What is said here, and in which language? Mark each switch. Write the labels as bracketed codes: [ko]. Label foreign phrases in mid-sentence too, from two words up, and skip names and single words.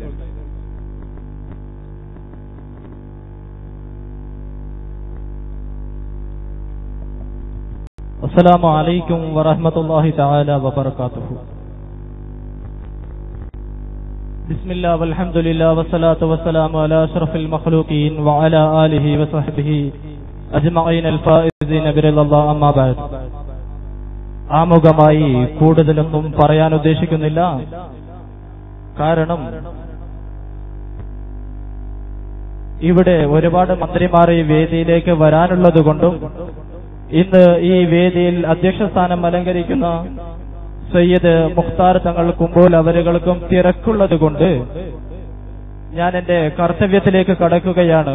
[ar] السلام عليكم ورحمة الله تعالى وبركاته. بسم الله والحمد لله والصلاة والسلام على أشرف المخلوقين وعلى آله وصحبه أجمعين الفائزين برضى الله أما بعد. [ml] ആമുഖമായി കൂടുതലൊന്നും പറയാൻ ഉദ്ദേശിക്കുന്നില്ല. കാരണം ഇവിടെ ഒരുപാട് മന്ത്രിമാർ ഈ വേദിയിലേക്ക് വരാനുള്ളത് കൊണ്ടും ഇന്ന് ഈ വേദിയിൽ അധ്യക്ഷ സ്ഥാനം അലങ്കരിക്കുന്ന സയ്യിദ് മുഖ്താർ തങ്ങൾ കുമ്പോൾ അവരുകൾക്കും തിരക്കുള്ളത് കൊണ്ട് ഞാൻ എന്റെ കർത്തവ്യത്തിലേക്ക് കടക്കുകയാണ്.